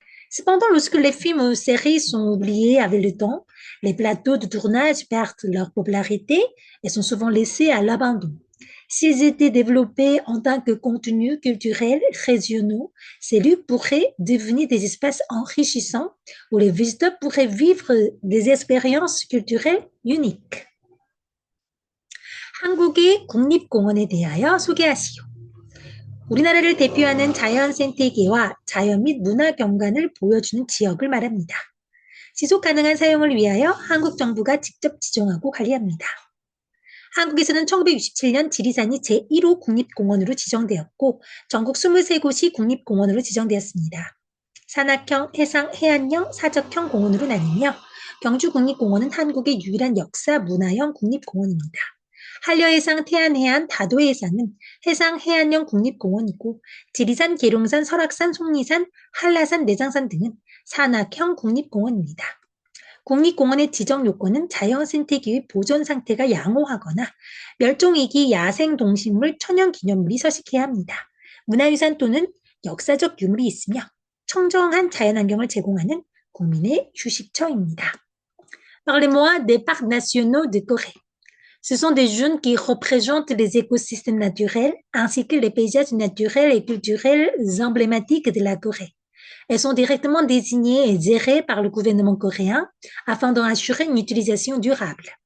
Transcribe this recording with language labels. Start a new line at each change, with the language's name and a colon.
French: Cependant, lorsque les films ou séries sont oubliés avec le temps, les plateaux de tournage perdent leur popularité et sont souvent laissés à l'abandon. S'ils étaient développés en tant que contenus culturels régionaux, ces lieux pourraient devenir des espaces enrichissants où les visiteurs pourraient vivre des expériences culturelles uniques.
Korean: 한국의 국립공원에 대하여 소개하시오. 우리나라를 대표하는 자연 생태계와 자연 및 문화 경관을 보여주는 지역을 말합니다. 지속 가능한 사용을 위하여 한국 정부가 직접 지정하고 관리합니다. 한국에서는 1967년 지리산이 제1호 국립공원으로 지정되었고 전국 23곳이 국립공원으로 지정되었습니다. 산악형, 해상, 해안형, 사적형 공원으로 나뉘며 경주국립공원은 한국의 유일한 역사 문화형 국립공원입니다. 한려해상, 태안해안, 다도해상은 해상, 해안형 국립공원이고 지리산, 계룡산, 설악산, 속리산, 한라산, 내장산 등은 산악형 국립공원입니다. 국립공원의 지정 요건은 자연 생태계의 보존 상태가 양호하거나 멸종위기 야생동식물 천연기념물이 서식해야 합니다. 문화유산 또는 역사적 유물이 있으며 청정한 자연환경을 제공하는 국민의 휴식처입니다.
French: Parlez-moi des parcs nationaux de Corée. Ce sont des zones qui représentent les écosystèmes naturels ainsi que les paysages naturels et culturels emblématiques de la Corée. Elles sont directement désignées et gérées par le gouvernement coréen afin d'en assurer une utilisation durable.